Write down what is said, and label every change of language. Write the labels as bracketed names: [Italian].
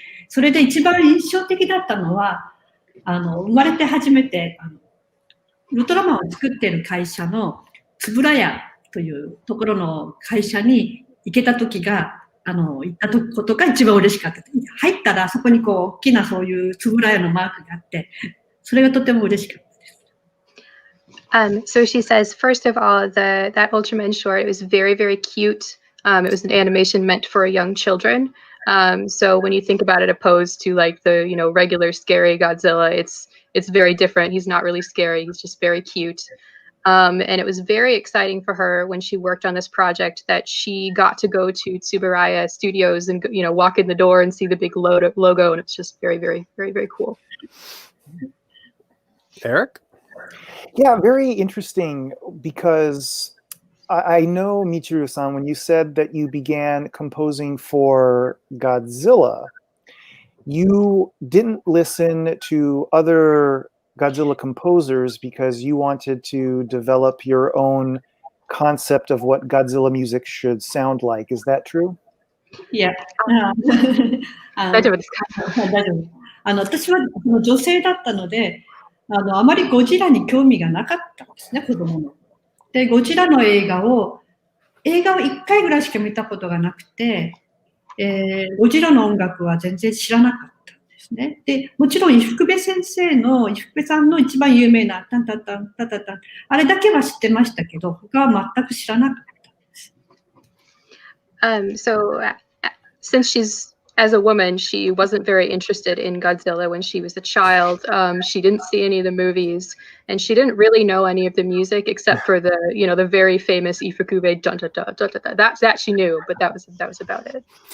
[Japanese] それで一番印象的だったのは、生まれて初めて、ウルトラマンを作っている会社のつぶらやというところの会社に行けた時が、行ったことが一番嬉しかった。入ったらそこにこう大きなそういうつぶらやのマークがあって、それがとても嬉しかったです。 [English] So she says, first of all, that Ultraman short, it was very, very cute. It was an animation meant for young children. So when you think about it opposed to like the, regular scary Godzilla, it's very different. He's not really scary. He's just very cute. And it was very exciting for her when she worked on this project that she got to go to Tsuburaya Studios and, walk in the door and see the big logo. And it's just very, very, very, very cool. Eric? Yeah, very interesting because I know, Michiru-san, when you said that you began composing for Godzilla, you didn't listen to other Godzilla composers because you wanted to develop your own concept of what Godzilla music should sound like. Is that true? Yeah. [Japanese] 大丈夫ですか？大丈夫。私は女性だったので、あまりゴジラに興味がなかったんですね、子供の。で、ゴジラの映画を1回ぐらいしか見たことがなくて、ゴジラの音楽は全然知らなかったんですね。で、もちろん伊福部さんの一番有名なタンタンタンタタタン、あれだけは知ってましたけど、他は全く知らなかったんです。 [English] So since she's as a woman, she wasn't very interested in Godzilla when she was a child. She didn't see any of the movies, and she didn't really know any of the music except for the, the very famous Ifukube dun dun dun dun dun. That she knew, but that was about it.